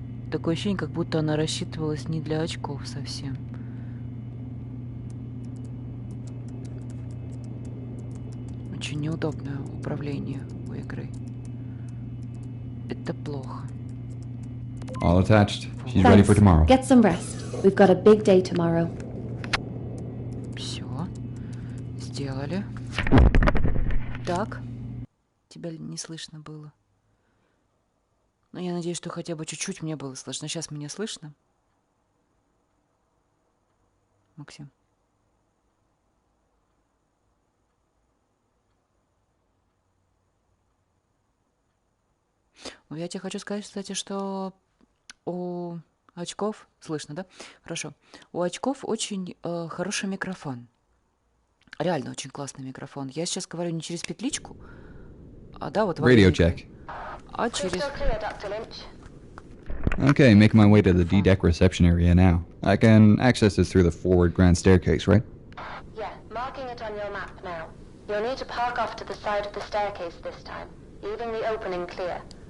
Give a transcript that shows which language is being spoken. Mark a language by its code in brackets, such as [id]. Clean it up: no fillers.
[ru] Такое ощущение, как будто она рассчитывалась не для очков совсем. Очень неудобное управление у игры. Это плохо. [en] All attached. She's ready for tomorrow. Get some rest. We've got a big day tomorrow. [ru] Все. Сделали. Так. Тебя не слышно было. Но я надеюсь, что хотя бы чуть-чуть мне было слышно. Сейчас меня слышно? Максим. Ой, я тебе хочу сказать, кстати, что у очков... Слышно, да? Хорошо. У очков очень хороший микрофон. Реально очень классный микрофон. Я сейчас говорю не через петличку, а да, вот... [en] Radio check. [ru] А через... [en] Crystal clear, Dr. Lynch. Okay, making my way to the D-deck reception area now. I can access this through the forward grand staircase, right? Yeah, marking it on your map now. You'll need to park off to the side of the staircase this time, leaving the opening clear.